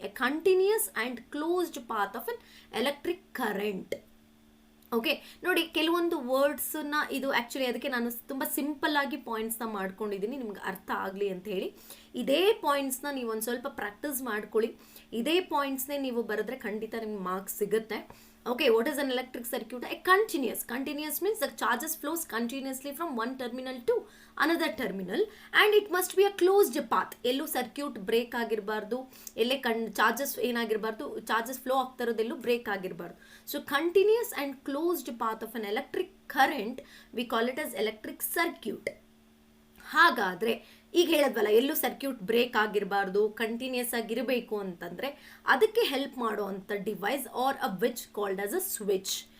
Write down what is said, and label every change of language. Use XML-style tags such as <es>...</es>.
<en>A continuous and closed path of an electric current.</en> <kn>Okay, ನೋಡಿ, ಕೆಲವೊಂದು ವರ್ಡ್ಸನ್ನ ಇದು actually ಅದಕ್ಕೆ ನಾನು ತುಂಬ ಸಿಂಪಲ್ ಆಗಿ ಪಾಯಿಂಟ್ಸ್ನ ಮಾಡ್ಕೊಂಡಿದ್ದೀನಿ, ನಿಮ್ಗೆ ಅರ್ಥ ಆಗಲಿ ಅಂತ ಹೇಳಿ. ಇದೇ ಪಾಯಿಂಟ್ಸ್ನ ನೀವು ಒಂದು ಸ್ವಲ್ಪ ಪ್ರಾಕ್ಟೀಸ್ ಮಾಡ್ಕೊಳ್ಳಿ. ಇದೇ ಪಾಯಿಂಟ್ಸ್ನೇ ನೀವು ಬರೆದ್ರೆ ಖಂಡಿತ ನಿಮ್ಗೆ ಮಾರ್ಕ್ಸ್ ಸಿಗುತ್ತೆ.</kn> <en>Okay, what is an electric circuit? A continuous means the charges flows continuously from one terminal to another terminal and it must be a closed path.</en> <kn>ಎಲ್ಲೂ ಸರ್ಕ್ಯೂಟ್ ಬ್ರೇಕ್ ಆಗಿರಬಾರ್ದು, ಎಲ್ಲೇ ಚಾರ್ಜಸ್ ಏನಾಗಿರಬಾರ್ದು, ಚಾರ್ಜಸ್ ಫ್ಲೋ ಆಗ್ತಾ ಇರೋದೆಲ್ಲೂ break ಆಗಿರಬಾರ್ದು.</kn> <en>So continuous and closed path of an electric current we call it as electric circuit.</en> <kn>ಹಾಗಾದರೆ ಈಗ ಹೇಳಿದ್ವಲ್ಲ, ಎಲ್ಲೂ circuit break ಆಗಿರಬಾರ್ದು, continuous ಆಗಿರಬೇಕು ಅಂತಂದರೆ ಅದಕ್ಕೆ help ಮಾಡುವಂಥ device</kn> <en>Are a which called as a switch.</en>